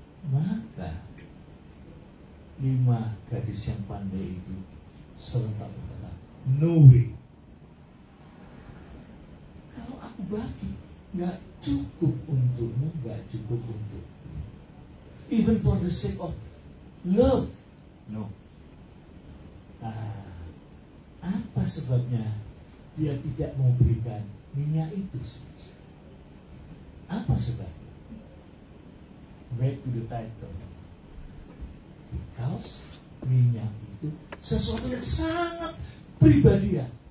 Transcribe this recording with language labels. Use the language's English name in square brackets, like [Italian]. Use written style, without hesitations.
[Indonesian] Maka 5 gadis yang pandai itu serentak berkata, [English] no way. [Indonesian] Kalau aku bagi, gak cukup untukmu, gak cukup untuk. [English] Even for the sake of love, no. [Indonesian] Apa sebabnya dia tidak mau berikan minyak itu? Apa sebabnya? [English] Back to the title. Because [Indonesian] minyak itu sesuatu yang sangat pribadi ya.